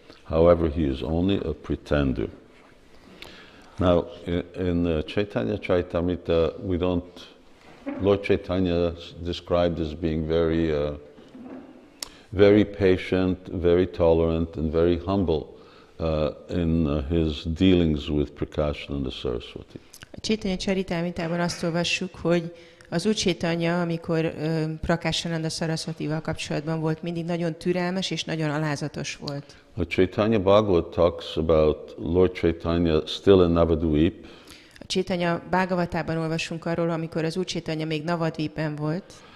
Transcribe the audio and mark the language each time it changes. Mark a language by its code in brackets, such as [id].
[en] However, he is only a pretender." Now, in Chaitanya Charitamrita, Lord Chaitanya is described as being very patient, very tolerant, and very humble in his dealings with Prakashananda Saraswati. [hu] A Chaitanya Charitamritában azt olvassuk, hogy az Úr Chaitanya, amikor Prakashananda Saraswatival kapcsolatban volt, mindig nagyon türelmes és nagyon alázatos volt. [en] A Chaitanya Bhagavat talks about Lord Chaitanya still in Navadvip. [hu] A Chaitanya Bhagavatában olvasunk arról, amikor az Úr Chaitanya még Navadvipben volt.